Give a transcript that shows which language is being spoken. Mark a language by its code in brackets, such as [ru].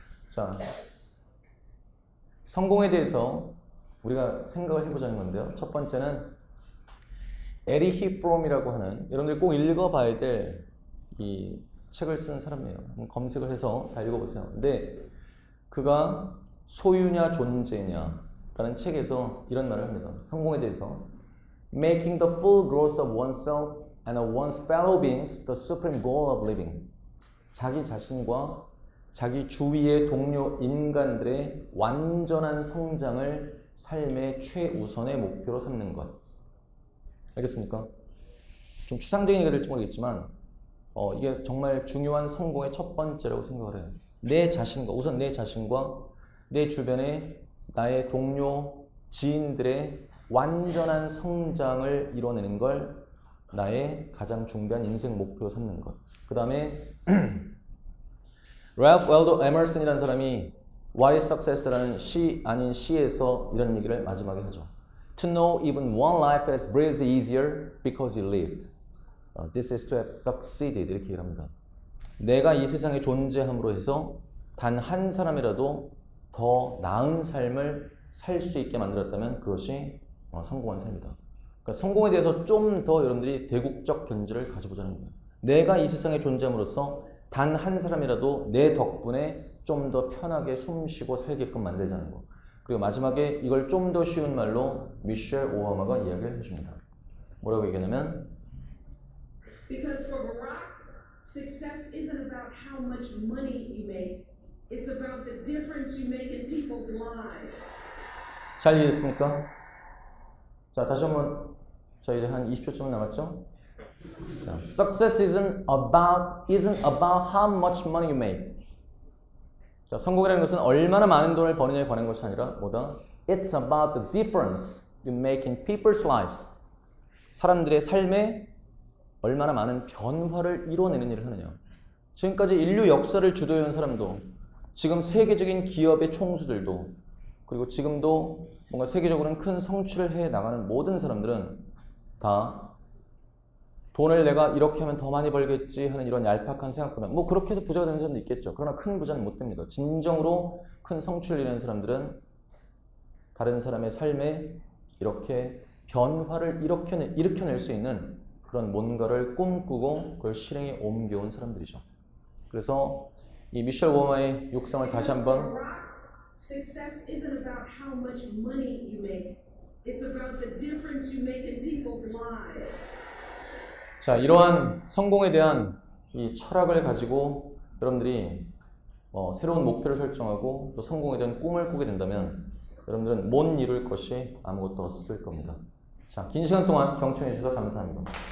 [ko] 자, 성공에 대해서 우리가 생각을 해보자는 건데요. 첫 번째는 에리히 프롬이라고 하는, 여러분들 꼭 읽어봐야 될 이 책을 쓴 사람이에요. 한번 검색을 해서 다 읽어보세요. 근데 그가 소유냐 존재냐 라는 책에서 이런 말을 합니다. 성공에 대해서 [en] Making the full growth of oneself and of one's fellow beings the supreme goal of living. [ko] 자기 자신과 자기 주위의 동료 인간들의 완전한 성장을 삶의 최우선의 목표로 삼는 것. 알겠습니까? 좀 추상적인 얘기가 될지 모르겠지만 이게 정말 중요한 성공의 첫 번째라고 생각을 해요. 내 자신과, 우선 내 자신과 내 주변의 나의 동료, 지인들의 완전한 성장을 이뤄내는 걸 나의 가장 중대한 인생 목표로 삼는 것. 그 다음에 랄프 왈도 에머슨이라는 사람이 What is Success라는 시 아닌 시에서 이런 얘기를 마지막에 하죠. [en] To know even one life has breathed easier because you lived. This is to have succeeded. [ko] 이렇게 얘기를 합니다. 내가 이 세상에 존재함으로 해서 단 한 사람이라도 더 나은 삶을 살 수 있게 만들었다면 그것이 성공한 삶이다. 그러니까 성공에 대해서 좀 더 여러분들이 대국적 견지를 가져보자는 거예요. 내가 이 세상에 존재함으로써 단 한 사람이라도 내 덕분에 좀 더 편하게 숨 쉬고 살게끔 만들자는 거. 그리고 마지막에 이걸 좀 더 쉬운 말로 미셸 오바마가 이야기를 해줍니다. 뭐라고 얘기하냐면 [en] Because for Barack, success isn't about how much money you make. It's about the difference you make in people's lives. [ko] 잘 이해됐습니까? 자, 다시 한번 자, 이제 한 20초쯤 남았죠? [en] 자, success isn't about how much money you make. [ko] 자, 성공이라는 것은 얼마나 많은 돈을 버느냐에 관한 것이 아니라 뭐다? [en] It's about the difference you make in people's lives. [ko] 사람들의 삶에 얼마나 많은 변화를 이뤄내는 일을 하느냐. 지금까지 인류 역사를 주도해온 사람도, 지금 세계적인 기업의 총수들도, 그리고 지금도 뭔가 세계적으로는 큰 성취를 해 나가는 모든 사람들은 다 돈을 내가 이렇게 하면 더 많이 벌겠지 하는 이런 얄팍한 생각보다 뭐 그렇게 해서 부자가 되는 사람도 있겠죠. 그러나 큰 부자는 못 됩니다. 진정으로 큰 성취를 이루는 사람들은 다른 사람의 삶에 이렇게 변화를 일으켜낼 수 있는 그런 뭔가를 꿈꾸고 그걸 실행에 옮겨온 사람들이죠. 그래서 이 미셸 오바마의 육성을 다시 한번 [en] Success isn't about how much money you make. It's about the difference you make in people's lives. [ko] 자, 이러한 성공에 대한 이 철학을 가지고 여러분들이 새로운 목표를 설정하고 또 성공에 대한 꿈을 꾸게 된다면 여러분들은 못 이룰 것이 아무것도 없을 겁니다. 자, 긴 시간 동안 경청해 주셔서 감사합니다.